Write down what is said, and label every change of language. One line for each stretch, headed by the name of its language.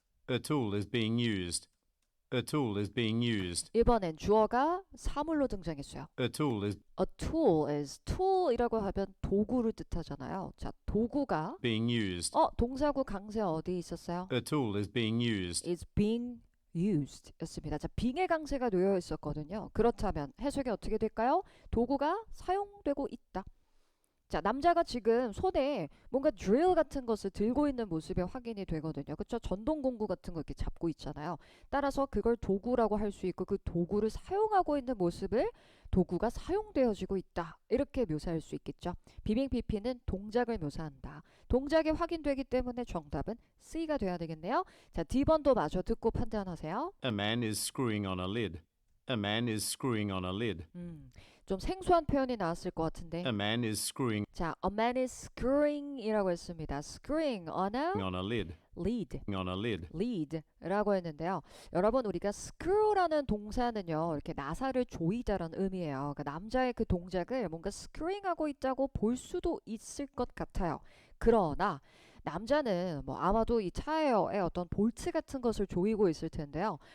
English: A tool is being used. A tool is being used.
Korean: 이번엔 주어가 사물로 등장했어요.
English: A tool is A tool is
Korean: tool이라고 하면 도구를 뜻하잖아요. 자, 도구가
English: being used.
Korean: 동사구 강세 어디 있었어요?
English: A tool is being used. is being used
Korean: 였습니다. 자, being의 강세가 놓여 있었거든요. 그렇다면 해석이 어떻게 될까요? 도구가 사용되고 있다. 자, 남자가 지금 손에 뭔가 드릴 같은 것을 들고 있는 모습이 확인이 되거든요. 그렇죠? 전동공구 같은 거 이렇게 잡고 있잖아요. 따라서 그걸 도구라고 할 수 있고 그 도구를 사용하고 있는 모습을 도구가 사용되어지고 있다. 이렇게 묘사할 수 있겠죠. 비빙 PP는 동작을 묘사한다. 동작이 확인되기 때문에 정답은 C가 돼야 되겠네요. 자, D번도 마저 듣고 판단하세요.
English: A man is screwing on a lid. A man is screwing on a lid.
Korean: 좀 생소한 표현이 나왔을 것 같은데.
English: A man is screwing
Korean: 자,
English: a man is screwing
Korean: 이라고 했습니다.
English: screwing on a on a lid. lead. On a lid.
Korean: lead라고 했는데요. 여러분, 우리가 screw라는 동사는요. 이렇게 나사를 조이다라는 의미예요. 그러니까 남자의 그 동작을 뭔가 screwing하고 있다고 볼 수도 있을 것 같아요. 그러나 남자는 뭐 아마도 이 타이어에 어떤 볼트 같은 것을 조이고 있을 텐데요.